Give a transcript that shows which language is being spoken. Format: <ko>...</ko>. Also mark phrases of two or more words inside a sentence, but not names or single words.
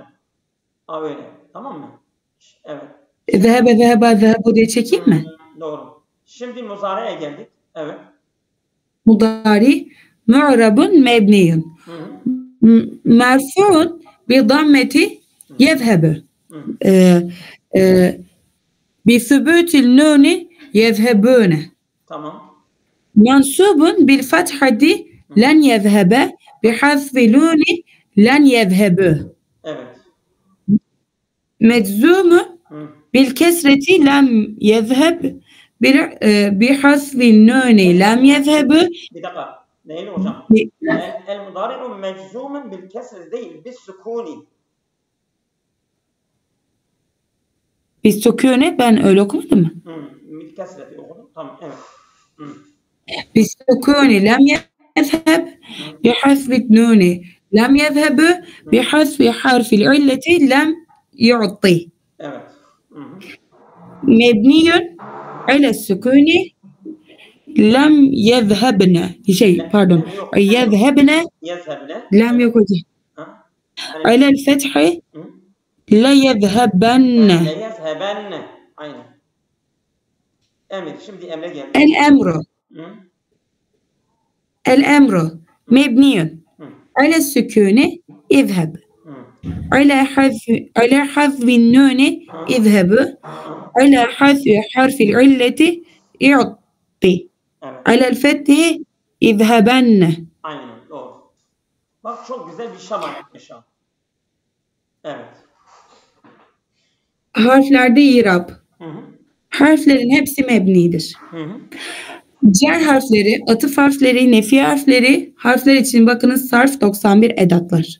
<tr>Böyle. Tamam mı? Evet.</tr> <ar>ذهب ذهبا ذهبوا</ar> <tr>diye çekeyim mi? Doğru. Şimdi muzari'ye geldik. Evet.</tr> <ar>مضارع معرب مبني. مرفوع بالضمة يذهب بثبوت النون يذهبون</ar> <tr>Tamam.</tr> <ar>منصوب بالفتحة لن يذهب بحذف نون لن يذهب</ar> <tr>Evet.</tr> <ar>مجزوم بالكسرة لم يذهب بحذف النون لم يذهب</ar> <tr>Bir dakika. Neyle hocam?</tr> <ar>المضارع مجزوما بالكسر değil, بالسكون.</ar> <tr>بالسكون ben öyle okumadım mı?</tr> <ar>بالكسرة</ar> <tr>okudum. Tamam, evet.</tr> <ar>بالسكون لم يذهب بحذف النون لم يذهب بحذف حرف العلة لم يعطي</ar> <tr>Evet.</tr> <ar>مبني على السكون لم يذهبن pardon يذهبن لم يكن على الفتح لا يذهبن</ar> <tr>Aynen. Emir. Şimdi emre geldi.</tr> <ar>الأمر مبني على السكون اذهب على حذف النون اذهب على حذف حرف العلة يعطي على الفتح اذهبن.</ar> <tr>Aynen doğru. Bak çok güzel bir şama yapmış. Evet. Harflerde irab. Harflerin hepsi mebnidir. Cer harfleri, atıf harfleri, nefi harfleri, harfler için bakınız sarf 91 edatlar.</tr>